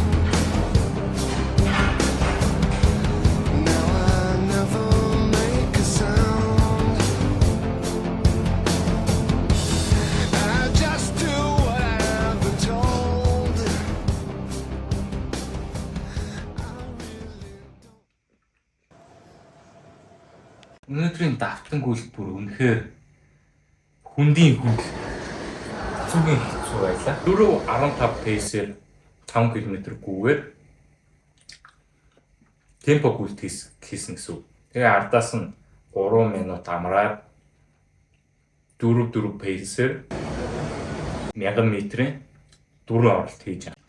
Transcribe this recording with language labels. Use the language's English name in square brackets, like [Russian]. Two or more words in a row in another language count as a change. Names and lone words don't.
[English] Now I never make a sound. I just do what I've been told. I really [Mongolian] Өнөөдрийн давтангуйлт бүр үнэхээр хүндийн хүнд зүгийн хэцүү байлаа. 4:15 пейсээр 5 км/гүүгээр темпо гүйлт хийсэн гэсэн үг. Тэгээ ардаас нь 3 минут амраад 4 пейсээр 1000 метрийн 4 оролт хийж байгаа.